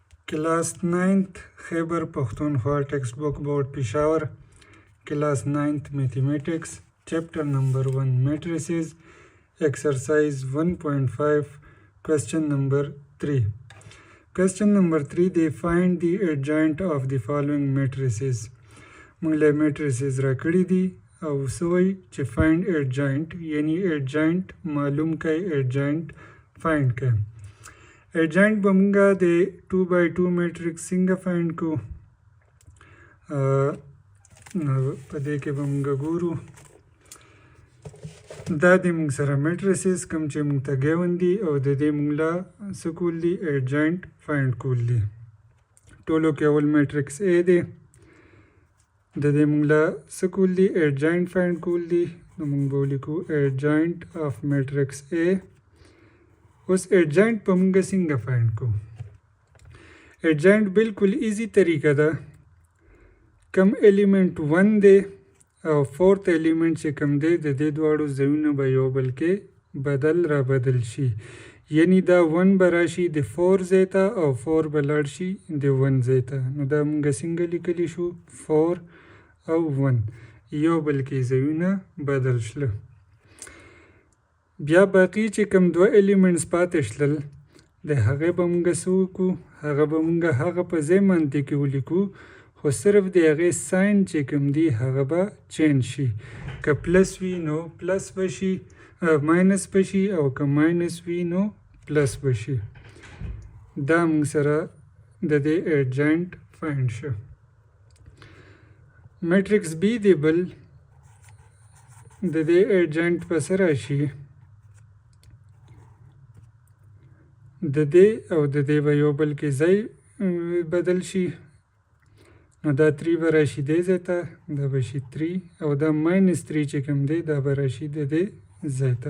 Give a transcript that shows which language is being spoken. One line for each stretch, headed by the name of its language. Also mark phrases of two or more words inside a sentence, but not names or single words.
English: Class 9th Khyber Pakhtunkhwa Textbook Board Peshawar. Class 9th Mathematics. Chapter number 1 Matrices. Exercise 1.5. Question number 3. Question number 3. They find the adjoint of the following matrices.
Pashto: موږ matrices را کړی دي او سوی چې
English: find adjoint
Pashto: یعنی adjoint معلوم کړئ
English: adjoint find
Pashto: کړئ. adjoint به موږ د 2x2 matrix څنګه find کو په دې کې به موږ ګورو دا د موږ سره matrices کوم چې موږ ته given دي او د دې موږ لا څه کول دي
English: adjoint find
Pashto: کول دي. ټولو کې اول matrix A دی د دې موږ لا څه کول دي
English: adjoint find
Pashto: کول دي نو موږ به ولیکو
English: adjoint of matrix A.
Pashto: اوس adjoint په موږ څنګه find کو adjoint بالکل ایزی طریقه ده کم element 1 دی او
English: fourth element
Pashto: چې کم دی د دې دواړو ځایونه به یو بل کې را بدل شي یعنی دا 1 به راشي د 4 ځای ته او 4 به لاړ شي د 1 ځای ته نو دا موږ څنګه لیکلی شو 4 او 1 یو بل کې ځایونه بدل شله. بیا باقی چې کم دوه element پاتې شلل د هغې به موږ څه وکړو هغه به موږ هغه په ځای باندې کې ولیکو خو صرف د هغې ساین چې کوم دی هغه به چینج شي که پلس وي نو پلس به شي ماینس به شي او که ماینس وي نو پلس به شي. دا موږ سره د دې
English: adjoint find
Pashto: شو. matrix B دی بل د دې adjoint په څه راشي د دې او د دې به یو بل کې ځای بدل شي نو دا 3 به راشي دې ځای ته دا به شي 3 او دا -3 چې کوم دی دا به راشي د دې ځای ته.